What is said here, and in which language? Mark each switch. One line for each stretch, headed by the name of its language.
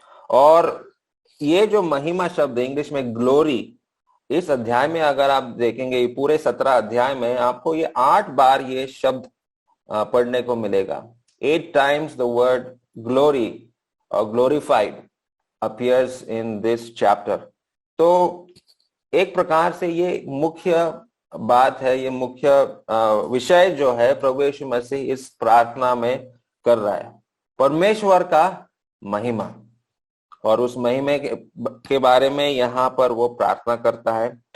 Hindi: और ये जो महिमा शब्द, इंग्लिश में ग्लोरी, इस अध्याय में अगर आप देखेंगे, पूरे 17 अध्याय में आपको ये 8 बार ये शब्द पढ़ने को मिलेगा।
English: 8 times the word glory or glorified appears in this chapter।
Hindi: तो एक प्रकार से ये मुख्य बात है, ये मुख्य विषय जो है प्रभु यीशु मसीह इस प्रार्थना में कर रहा है, परमेश्वर का महिमा। और उस महिमे के बारे में यहाँ पर वो प्रार्थना करता है।